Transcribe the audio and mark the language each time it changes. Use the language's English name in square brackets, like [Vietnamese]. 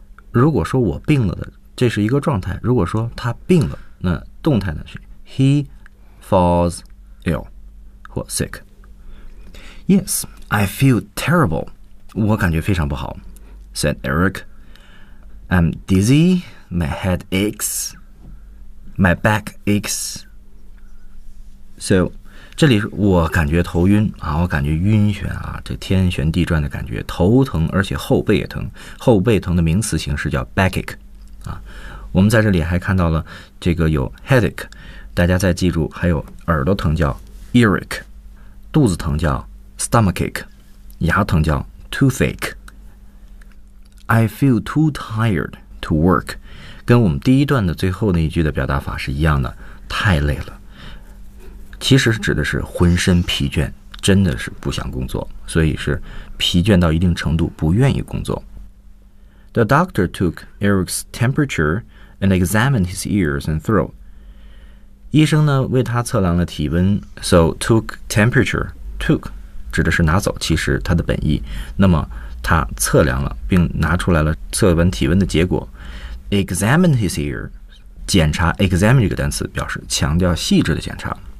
[Chinese] 如果说我病了的，这是一个状态，如果说他病了，那动态呢是 [English] he falls ill [Chinese] 或 sick。 [English] Yes, I feel terrible， [Chinese] 我感觉非常不好， [English] said Eric. I'm dizzy, my head aches, my back aches. [Chinese] So这里我感觉头晕啊，我感觉晕眩啊，这天旋地转的感觉，头疼，而且后背也疼。后背疼的名词形式叫 backache， 啊，我们在这里还看到了这个有 headache， 大家再记住，还有耳朵疼叫 earache， 肚子疼叫 stomachache， 牙疼叫 toothache。 [English] I feel too tired to work， [Chinese] 跟我们第一段的最后那一句的表达法是一样的，太累了。其实指的是浑身疲倦，真的是不想工作，所以是疲倦到一定程度不愿意工作。 [English] The doctor took Eric's temperature and examined his ears and throat. [Chinese] 医生呢为他测量了体温， [English] so took temperature. [Chinese] Took 指的是拿走，其实他的本意，那么他测量了并拿出来了测温体温的结果。 [English] Examined his ear [Chinese] 检查， examine 这个单词表示强调细致的检查。